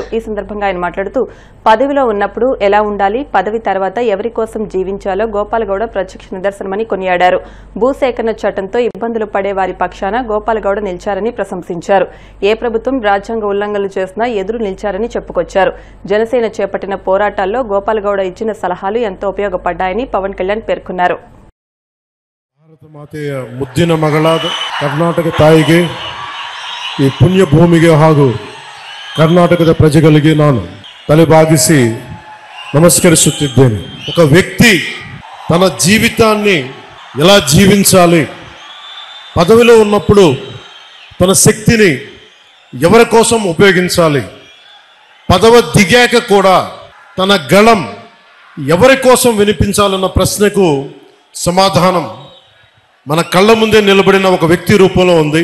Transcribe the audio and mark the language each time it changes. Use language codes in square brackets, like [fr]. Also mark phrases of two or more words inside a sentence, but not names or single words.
[te] ఈ సందర్భంగా ఆయన మాట్లాడుతూ, పదవిలో ఉన్నప్పుడు ఎలా ఉండాలి, పదవి తర్వాత ఎవరి కోసం జీవించాలో గోపాలగౌడ ప్రత్యక్ష నిదర్శనమని కొనియాడారు. భూసేకరణ చట్టంతో ఇబ్బందులు పడే వారి పక్షాన గోపాలగౌడ నిలిచారని ప్రశంసించారు. ఏ ప్రభుత్వం రాజ్యాంగ ఉల్లంఘనలు చేసినా ఎదురు నిలిచారని చెప్పుకొచ్చారు. జనసేన చేపట్టిన పోరాటాల్లో గోపాలగౌడ ఇచ్చిన సలహాలు ఎంతో ఉపయోగపడ్డాయని పవన్ కళ్యాణ్ పేర్కొన్నారు. [kn] ಮುದ್ದಿನ ಮಗಳಾದ ಕರ್ನಾಟಕ ತಾಯಿಗೆ ಈ ಪುಣ್ಯ ಭೂಮಿಗೆ ಹಾಗೂ ಕರ್ನಾಟಕದ ಪ್ರಜೆಗಳಿಗೆ ನಾನು ತಲೆಬಾಗಿಸಿ ನಮಸ್ಕರಿಸುತ್ತಿದ್ದೇನೆ. [te] ఒక వ్యక్తి తన జీవితాన్ని ఎలా జీవించాలి, పదవిలో ఉన్నప్పుడు తన శక్తిని ఎవరి కోసం ఉపయోగించాలి, పదవి దిగాక కూడా తన గళం ఎవరి కోసం వినిపించాలన్న ప్రశ్నకు సమాధానం మన కళ్ళ ముందే నిలబడిన ఒక వ్యక్తి రూపంలో ఉంది.